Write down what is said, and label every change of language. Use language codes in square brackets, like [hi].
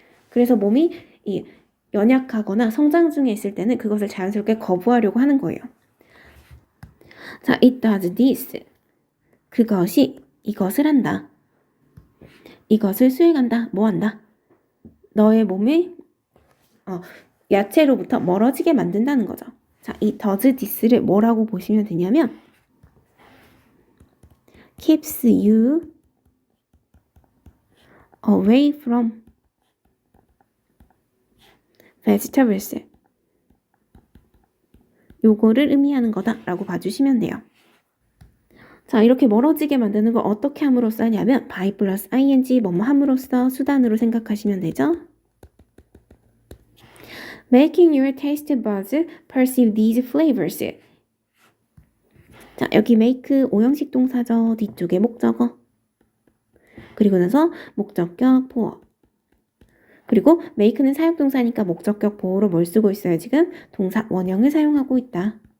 [ko] 그래서 몸이 이 연약하거나 성장 중에 있을 때는 그것을 자연스럽게 거부하려고 하는 거예요. 자, [en] it does this. [ko] 그것이 이것을 한다. 이것을 수행한다. 뭐 한다? 너의 몸이 야채로부터 멀어지게 만든다는 거죠. 자, 이 does this를 뭐라고 보시면 되냐면 [en] keeps you away from vegetables. [ko] 요거를 의미하는 거다라고 봐주시면 돼요. 자, 이렇게 멀어지게 만드는 걸 어떻게 함으로써 하냐면 by plus ing 뭐뭐 함으로써 수단으로 생각하시면 되죠. [en] Making your taste buds perceive these flavors. [ko] 자, 여기 make 오형식 동사죠. 뒤쪽에 목적어. 그리고 나서 목적격 보어. 그리고 make는 사역동사니까 목적격 보호로 뭘 쓰고 있어요? 지금 동사 원형을 사용하고 있다.